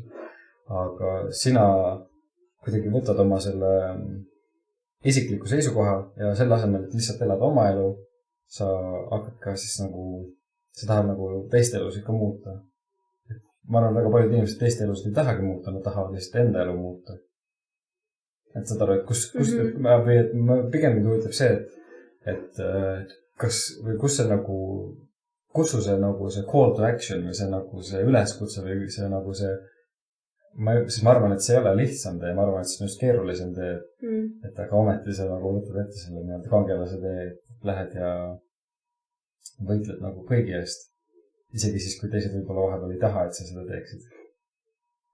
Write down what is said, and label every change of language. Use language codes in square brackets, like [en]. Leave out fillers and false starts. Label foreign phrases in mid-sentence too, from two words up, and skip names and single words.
[et] Aga sina kuidagi võtad oma selle isikliku seisukoha ja selle asemel, et lihtsalt elada oma elu, sa hakkad ka siis nagu, sa tahad nagu teiste elus ikka muuta. Ma arvan, väga paljud inimesed teiste elust ei tahagi muuta, nad tahavad lihtsalt enda elu muuta. Et saad aru, et kus pigem huvitab see, et kus see nagu kutsuse nagu see [en] call to action [et] või see nagu see üleskutse või see nagu see siis ma arvan, et see ei ole lihtsam tee, ma arvan, et see on just keerulisem tee, et aga ometi sa nagu võtad ette selle nii-öelda kangelase tee, et lähed ja võitled nagu kõigi eest. Isegi siis, kui teised võib-olla vahepeal ei taha, et sa seda teeksid.